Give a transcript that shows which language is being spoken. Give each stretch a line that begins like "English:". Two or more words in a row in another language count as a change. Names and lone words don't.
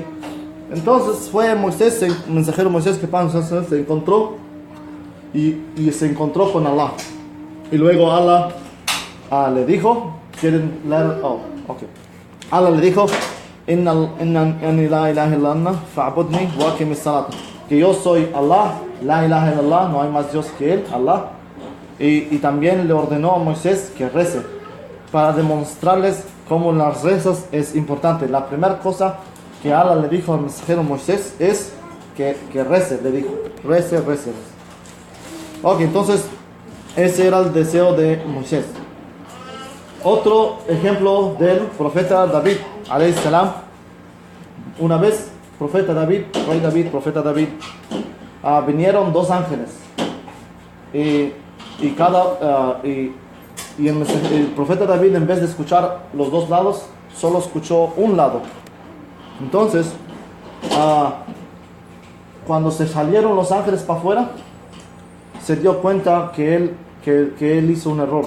Spanish: Entonces fue Moisés, el mensajero Moisés, que se encontró y se encontró con Allah. Y luego Allah le dijo, ¿quieren leer? Allah le dijo: que yo soy Allah,
Arabic: لا إله إلا الله,
Spanish: no hay más Dios que él, Allah. Y también le ordenó a Moisés que rece, para demostrarles cómo las rezas es importante. La primera cosa que Allah le dijo al mensajero Moisés es que rece, le dijo, rece. Ok, entonces ese era el deseo de Moisés. Otro ejemplo del profeta David,
Arabic: عليه السلام.
Spanish: Una vez, profeta David, vinieron dos ángeles y el profeta David, en vez de escuchar los dos lados, solo escuchó un lado. Entonces, cuando se salieron los ángeles para afuera, se dio cuenta que él hizo un error.